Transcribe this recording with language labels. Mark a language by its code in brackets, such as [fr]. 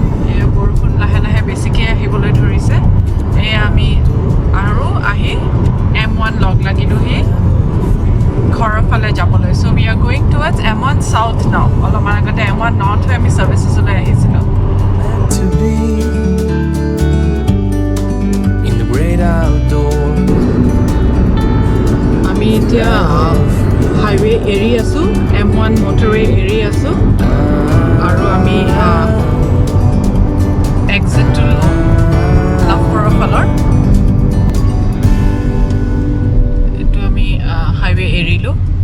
[as] এয়া বৰষুণ লাহে লাহে বেছিকৈ আহিবলৈ ধৰিছে। এয়া আমি আৰু আহি M1 লগ লাগিলোঁহি ঘৰৰ ফালে যাবলৈ। [en] So' we are going towards M1 south now. [as] অলপমান আগতে M1 নৰ্থ হৈ আমি ছাৰ্ভিচেছলৈ আহিছিলোঁ। [en] Meant to be in the great outdoors. [as] আমি এতিয়া হাইৱে এৰি আছোঁ, M1 মটৰৱে এৰি আছোঁ আৰু আমি এক্সিটটো লাভপুৰৰ ফালৰ এইটো আমি হাইৱে এৰিলোঁ।